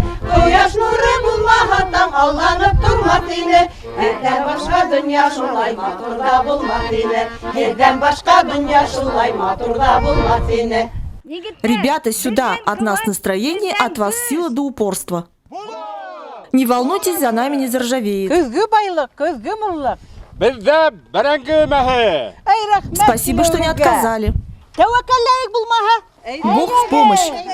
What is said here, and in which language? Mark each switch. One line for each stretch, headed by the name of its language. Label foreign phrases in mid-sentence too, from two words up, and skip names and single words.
Tatar: Koyaş nuru bulmahatam allanıp durmadığını, Herden başka dünya şulay maturda bulmadığını, Herden başka dünya şulay maturda bulmadığını.
Russian: Ребята, сюда! От нас настроение, от вас сила до упорства. Не волнуйтесь, за нами не заржавеет. Спасибо, что не отказали. Бог в помощь.